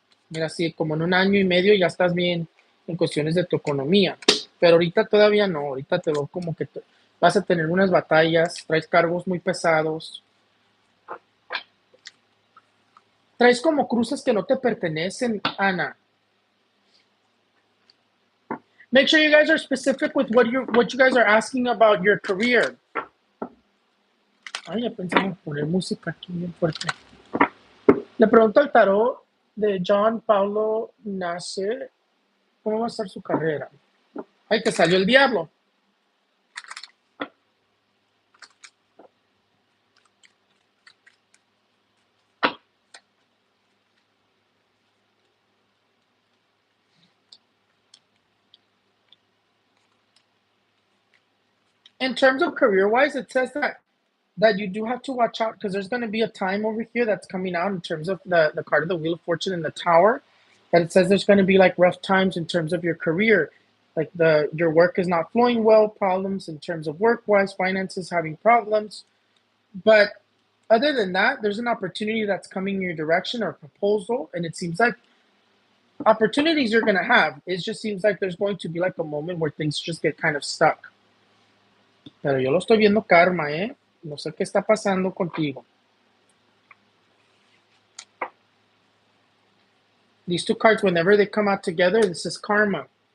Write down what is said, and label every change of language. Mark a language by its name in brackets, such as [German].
[Spanish] Mira, sí, como en un año y medio ya estás bien en cuestiones de tu economía. Pero ahorita todavía no. Ahorita te veo como que vas a tener unas batallas, traes cargos muy pesados. Traes como cruces que no te pertenecen, Ana. [English] Make sure you guys are specific with what you guys are asking about your career. [Spanish] Ay, ya pensamos poner música aquí bien fuerte. Le pregunto al tarot de John Paulo Nasser cómo va a estar su carrera. Ay, te salió el diablo. [English] In terms of career-wise, it says that you do have to watch out because there's going to be a time over here that's coming out in terms of the card of the Wheel of Fortune in the Tower. That it says there's going to be like rough times in terms of your career, like your work is not flowing well, problems in terms of work-wise, finances having problems. But other than that, there's an opportunity that's coming in your direction or a proposal, and it seems like opportunities you're going to have. It just seems like there's going to be like a moment where things just get kind of stuck. [Spanish] Pero yo lo estoy viendo karma, ¿eh? No sé qué está pasando contigo. [English] These two cards, whenever they come out together, this is karma.